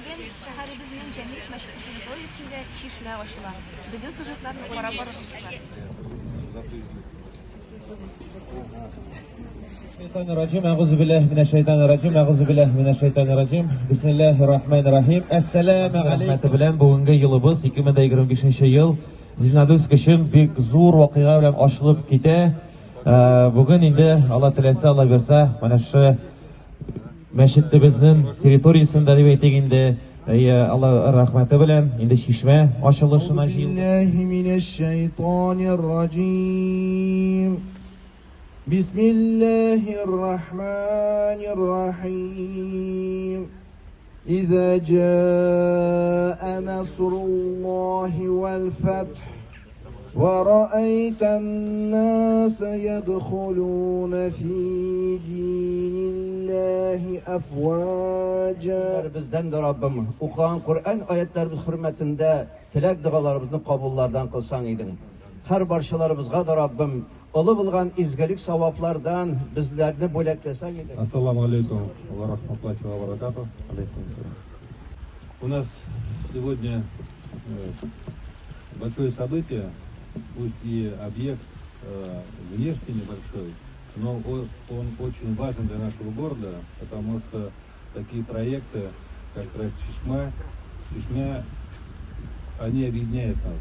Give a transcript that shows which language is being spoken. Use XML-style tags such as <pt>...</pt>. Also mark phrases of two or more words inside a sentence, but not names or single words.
<tt>Бүгін шәһәребезнең Җәмигъ мәчете территориясендә чишмә ачыла. Безнең сюжетларны карап барыгызлар.</tt> <ar>بسم الله الرحمن الرحيم. السلام عليكم.</ar> <tt>Белән бүгенге елыбыз 2025 ел Зинадус кешем бик зур вакыйга белән ачылып китә. Бүген инде Алла теләсә, Алла берсә, менә шу мәчетебезнең территориясендә дип әйтик инде, Алла рәхмәте белән инде чишмә ачылышына җыелдык.</tt> <ar>بسم الله الرحمن الرحيم إذا جاء نصر الله والفتح ورأيت الناس يدخلون في دين الله أفواجا</ar> <tt>Bizden de Rabbim okuyan Kur'an ayetlerimiz hürmetinde tilek dualarımızın kabullardan kılsan idin. Her barşalarımızga da Rabbim olu bulgan izgelik savaplardan bizlerini böleklesen idin.</tt> <ar>السلام عليكم ورحمة الله وبركاته.</ar> <ru>У нас сегодня большое событие, пусть и объект внешне небольшой, но он очень важен для нашего города, потому что такие проекты, как проект Чишмя, они объединяют нас.</ru>